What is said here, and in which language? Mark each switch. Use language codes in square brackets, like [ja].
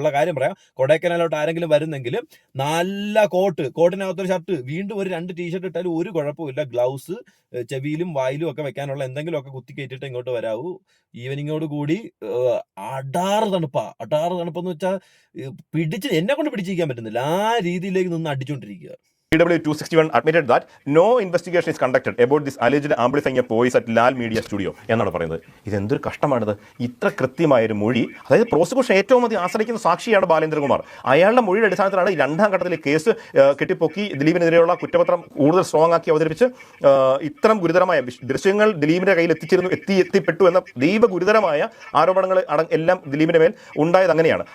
[ml] ഉള്ള കാര്യം പറയാം, കൊടൈക്കനാലോട്ട് ആരെങ്കിലും വരുന്നെങ്കിൽ നല്ല കോട്ടിനകത്തൊരു ഷർട്ട്, വീണ്ടും ഒരു 2 ടീഷർട്ട് ഇട്ടാലും ഒരു കുഴപ്പമില്ല. ഗ്ലൗസ് ചെവിയിലും വായിലും ഒക്കെ വെക്കാനുള്ള എന്തെങ്കിലുമൊക്കെ കുത്തി കയറ്റിട്ട് ഇങ്ങോട്ട് വരാവൂ. ഈവനിങ്ങോട് കൂടി അടാറ് തണുപ്പെന്ന് വെച്ചാൽ എന്നെ കൊണ്ട് പിടിച്ചിരിക്കാൻ പറ്റുന്നില്ല. ആ രീതിയിലേക്ക് നിന്ന് അടിച്ചുകൊണ്ടിരിക്കുക. [en] PW 261 admitted that no investigation is conducted about this alleged amplifying a voice at Lal Media Studio [ml] എന്നാണ് പറയുന്നത്. ഇതെന്തൊരു കഷ്ടമാണിത്. ഇത്ര കൃത്യമായൊരു മൊഴി, അതായത് പ്രോസിക്യൂഷൻ ഏറ്റവും അധികം ആശ്രയിക്കുന്ന സാക്ഷിയാണ് ബാലേന്ദ്രകുമാർ. അയാളുടെ മൊഴിയുടെ അടിസ്ഥാനത്തിലാണ് ഈ 2ാം ഘട്ടത്തിലെ കേസ് കെട്ടിപ്പൊക്കി ദിലീപിനെതിരെയുള്ള കുറ്റപത്രം കൂടുതൽ സ്ട്രോങ് ആക്കി അവതരിപ്പിച്ച് ഇത്തരം ഗുരുതരമായ ദൃശ്യങ്ങൾ ദിലീപിന്റെ കയ്യിൽ എത്തിപ്പെട്ടു എന്ന ഗുരുതരമായ ആരോപണങ്ങൾ എല്ലാം ദിലീപിന്റെ മേൽ ഉണ്ടായത് അങ്ങനെയാണ്.